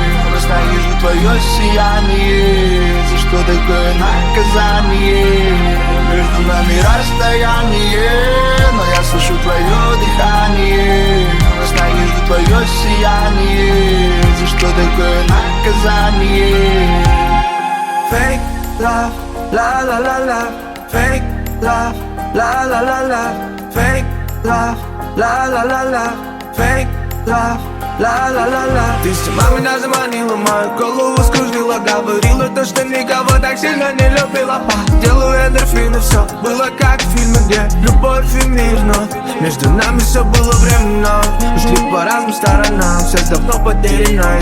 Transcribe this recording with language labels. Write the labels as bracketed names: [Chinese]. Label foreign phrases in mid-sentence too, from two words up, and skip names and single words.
[Russian] Ненавижу твое сияние, за что такое наказание? Между нами расстояние, но я слышу твое дыхание. Ненавижу твое сияние, за что такое наказание? [English] Fake love, la la la la. Fake love, la la la la. Fake love, la la la la. Fake love, la la la la. [Russian] Ты сама меня заманила, мою голову скружила. Говорила то, что никого так сильно не любила. По делу эндорфины, все было как в фильме, где любовь и мир. Но между нами все было временно. Ушли по разным сторонам, все давно потеряно.